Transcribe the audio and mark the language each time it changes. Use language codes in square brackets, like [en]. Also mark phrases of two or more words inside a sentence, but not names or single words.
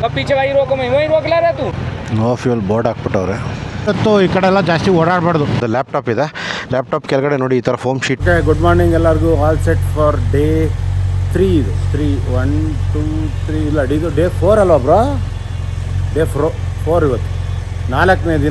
[hi] पीछे भाई रोको, मैं वहीं रोक ला रहा तू। [en] no fuel board [kn] ಹಾಕ್ಬಿಟ್ಟವ್ರೆ. ಇವತ್ತು ಈ ಕಡೆ ಎಲ್ಲ ಜಾಸ್ತಿ ಓಡಾಡಬಾರ್ದು. ಲ್ಯಾಪ್ಟಾಪ್ ಇದೆ, ಲ್ಯಾಪ್ಟಾಪ್ ಕೆಳಗಡೆ ನೋಡಿ ಈ ಥರ [en] foam sheet. good morning ಎಲ್ಲರಿಗೂ. all set for day 3 ಇದು. [kn] 3 1 2 3 ಇಲ್ಲ, ಇದು ಡೇ 4 ಅಲ್ವಾ ಬ್ರೋ? ಡೇ 4 ಇವತ್ತು 4ನೇ ದಿನ.